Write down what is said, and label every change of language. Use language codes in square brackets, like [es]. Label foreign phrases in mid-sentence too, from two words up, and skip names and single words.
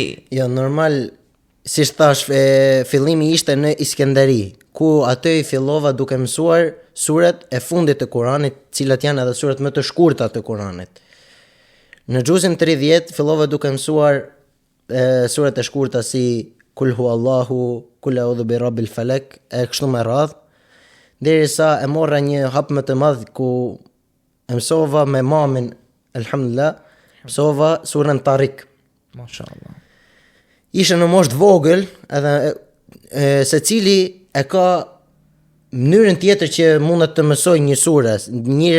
[sq] Jo, normal, si thash, fillimi ishte në Iskenderi, ku aty fillova duke mësuar suret e fundit të Kuranit, cilat janë edhe suret më të shkurta të Kuranit. Në xhuzin 30 fillova duke mësuar suret e shkurta si [ar] قل هو الله, قل أعوذ برب الفلق, [sq] e kështu me radhë, derisa e morra një hap më të madh ku mësova me mamin, alhamdulillah, mësova surën Tarik. Mashallah. Isha në moshë të vogël, edhe secili e ka mënyrën tjetër që mundet të mësoj një sure.